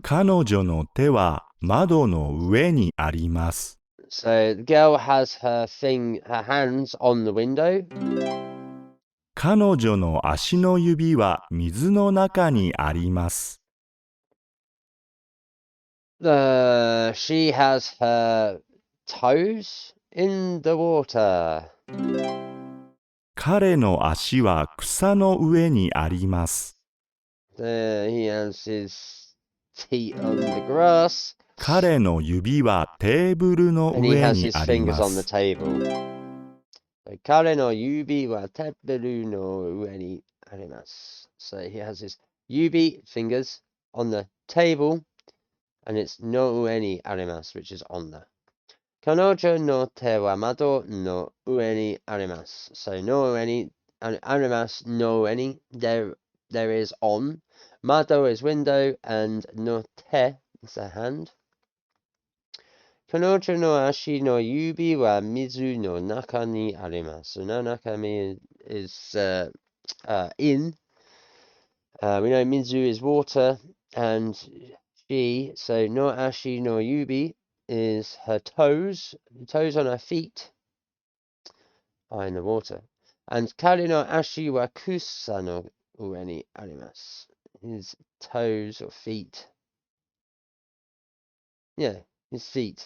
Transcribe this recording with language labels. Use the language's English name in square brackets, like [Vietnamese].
[Japanese] 彼女の手は窓の上にあります。 [English] So the girl has her hands on the window. [Japanese] 彼女の足の指は水の中にあります。 [English] She has her toes in the water. [Japanese] 彼の足は草の上にあります。 [English] He has his feet on the grass. [Japanese] 彼の指はテーブルの [English] And he [Japanese] 上 [English] has [Japanese] に [English] his [Japanese] ありま [English] fingers on the [Japanese] す。 [English] table. [Japanese] 彼の指はテーブルの上にあります. [English] So he has his yubi fingers on the table, and it's [Japanese] no ue ni arimasu, [English] which is on the. [Japanese] 彼女の手は窓の上にあります. [English] So [Japanese] no ue ni arimasu, no ue ni, [English] there is on. Mado is window, and no te is a hand. [Japanese] 彼女の足の指は水の中にあります. [English] No nakami is in. We know mizu is water, and she, so [Japanese] no ashi no yubi [English] is her toes. The toes on her feet are in the water. [Japanese] And kari no ashi wa kusa no ue ni arimasu. [English] His toes or feet. Yeah. His feet.